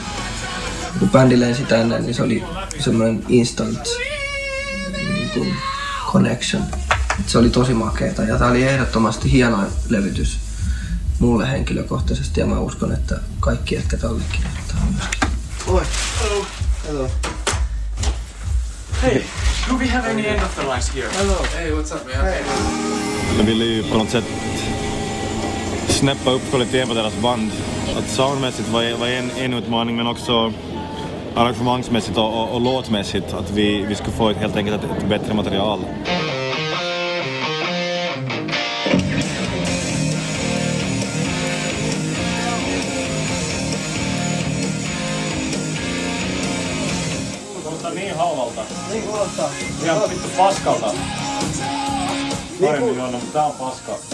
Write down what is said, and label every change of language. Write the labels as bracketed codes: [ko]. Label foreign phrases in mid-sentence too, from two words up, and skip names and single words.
[fi] Kun bändi lensi tänne, niin se oli semmoinen [en] instant connection. [fi] Et se oli tosi makeeta ja tää oli ehdottomasti hienoin levytys mulle henkilökohtaisesti ja mä uskon, että kaikki ehkä tällekin myöskin. Oi. [en] Hello. Hello. Hey, do we have any end of the lines here? Hello. Hey, what's up, man? Hey. [sv] Jag ville ju på något sätt snäppa upp kvaliteten på deras band. Att soundmässigt var en utmaning, men också arrangemangsmässigt och låtmässigt, att vi skulle få helt enkelt ett bättre material. [fi] Kuulostaa niin halvalta. Niin kuulostaa. Ihan vittu paskalta. Paremmin juonut, mutta tää on paska.